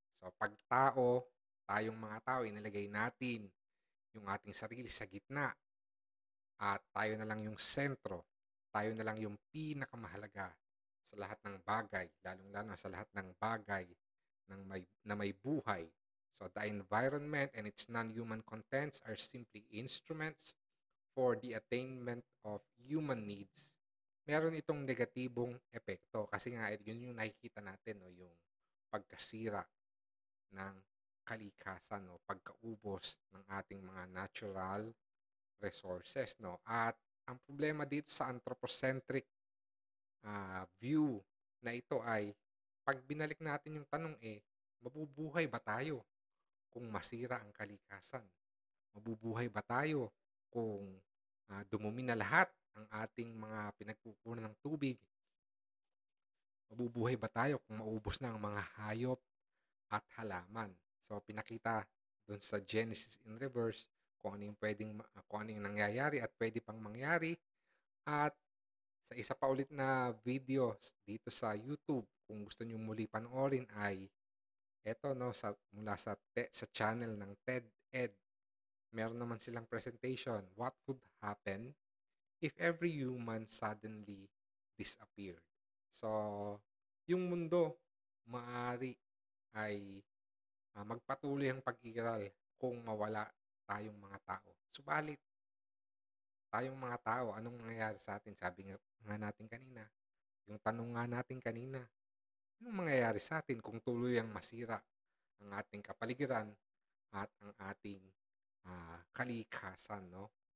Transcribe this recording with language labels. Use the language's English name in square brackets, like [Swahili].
[Filipino] So, pag tao, tayong mga tao, inilagay natin yung ating sarili sa gitna at tayo na lang yung sentro, tayo na lang yung pinakamahalaga sa lahat ng bagay, lalong-lalo sa lahat ng bagay na may buhay. [English] So, the environment and its non-human contents are simply instruments for the attainment of human needs. [Filipino] Meron itong negatibong epekto kasi nga yun yung nakikita natin, no, yung pagkasira ng kalikasan, no, pagkaubos ng ating mga natural resources, no. At ang problema dito sa anthropocentric view na ito ay pag binalik natin yung tanong mabubuhay ba tayo kung masira ang kalikasan? Mabubuhay ba tayo kung dumumi na lahat ang ating mga pinagkukunan ng tubig? Mabubuhay ba tayo kung maubos na ang mga hayop at halaman? So, pinakita doon sa Genesis in reverse kung ano yung kung ano yung nangyayari at pwede pang mangyari. At sa isa pa ulit na video dito sa YouTube, kung gusto niyo muli panoorin ay eto, no, sa channel ng TED-Ed. Meron naman silang [English] presentation, what would happen if every human suddenly disappeared. [Filipino] So, yung mundo maaari ay magpatuloy ang pag-iral kung mawala tayong mga tao. Subalit, tayong mga tao, anong mangyayari sa atin? Sabi nga natin kanina, yung tanong nga natin kanina, anong mangyayari sa atin kung tuluyang masira ang ating kapaligiran at ang ating kalikasan, no?